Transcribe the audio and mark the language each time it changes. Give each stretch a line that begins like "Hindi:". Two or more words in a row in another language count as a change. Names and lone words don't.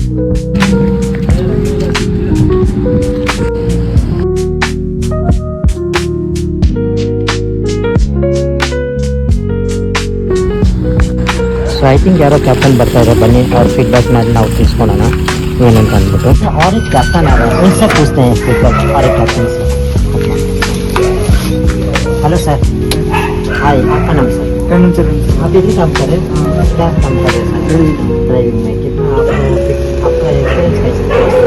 English: so I think
Kannada: ಯಾರೋ ಕ್ಯಾಪ್ಟನ್ ಬರ್ತಾ ಇದ್ದಾರೆ, ಬನ್ನಿ ಅವ್ರ ಫೀಡ್ಬ್ಯಾಕ್ನ ನಾವು ತಿಳಿಸ್ಕೊಳೋಣ ಏನಂತ ಅಂದ್ಬಿಟ್ಟು.
Hindi: और एक कैप्टन आ रहा है, उनसे पूछते हैं फीडबैक और एक कैप्टन से. हेलो सर, हाय, आपका नाम सर? आप इधर काम कर रहे हैं? क्या काम कर रहे हैं सर? ड्राइविंग में कितना आपका एक्सपीरियंस कैसा है?